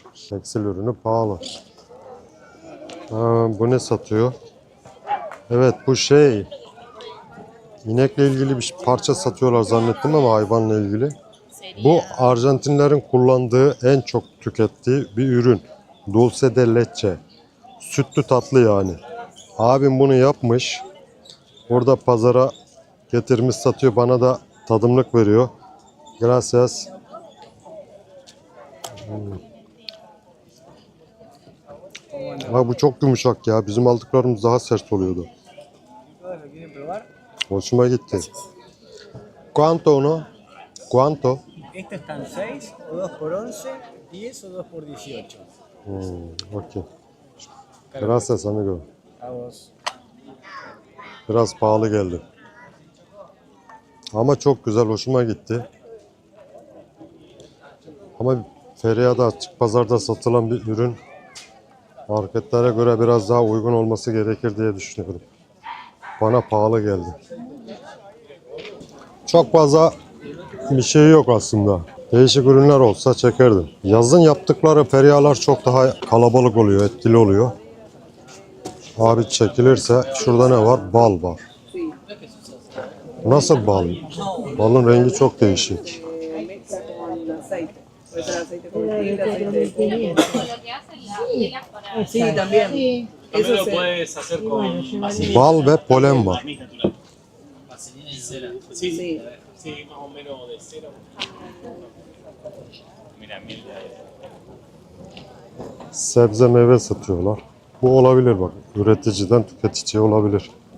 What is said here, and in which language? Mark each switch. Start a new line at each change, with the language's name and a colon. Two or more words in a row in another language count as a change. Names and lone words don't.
Turkish: Tekstil ürünü pahalı. Bu ne satıyor? Evet, bu şey, inekle ilgili bir parça satıyorlar zannettim ama hayvanla ilgili. Bu Arjantinlerin kullandığı, en çok tükettiği bir ürün.
Spanish: Dulce de leche.
Turkish: Sütlü tatlı yani. Abim bunu yapmış. Burada pazara getirmiş satıyor. Bana da tadımlık veriyor. Gracias. Bu çok yumuşak ya. Bizim aldıklarımız daha sert oluyordu. Hoşuma gitti.
Spanish: ¿Cuánto uno? ¿Cuánto? Estos están 6 o 2 por 11, 10 o 2 por 18. Okay. Gracias amigo. A vos.
Turkish: Biraz pahalı geldi. Ama çok güzel, hoşuma gitti. Ama Feria'da açık pazarda satılan bir ürün marketlere göre biraz daha uygun olması gerekir diye düşünüyorum. Bana pahalı geldi. Çok fazla bir şey yok aslında. Değişik ürünler olsa çekerdim. Yazın yaptıkları ferialar çok daha kalabalık oluyor, etkili oluyor. Abi çekilirse şurada ne var? Bal var. Nasıl bal? Balın rengi çok değişik.
Spanish: Sí, también. También lo puedes hacer con vaselina.
Turkish: Bal ve polen var.
Spanish: Vaselina y cera. Sí, sí. Sí, más o menos de cera. Mira, miel de aire.
Turkish: Sebze meyve satıyorlar. Bu olabilir bak. Üreticiden tüketiciye olabilir.